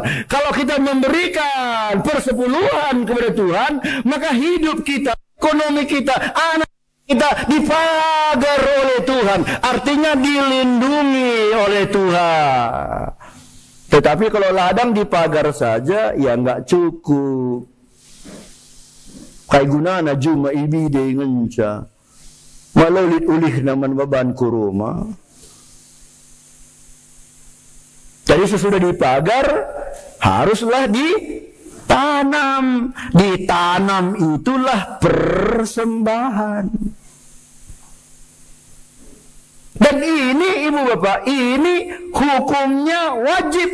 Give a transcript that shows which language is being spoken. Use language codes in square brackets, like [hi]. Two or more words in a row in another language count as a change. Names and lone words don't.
[id] Kalau kita memberikan persepuluhan kepada Tuhan, maka hidup kita, ekonomi kita, anak kita dipagar oleh Tuhan. Artinya dilindungi oleh Tuhan. Tetapi kalau ladang dipagar saja, ya nggak cukup. [btx] Kay gunana juma ibide ngenca malaulit ulih naman baban kuruma. [id] Jadi sesudah dipagar haruslah ditanam. Ditanam itulah persembahan. Dan ini ibu bapak, ini hukumnya wajib.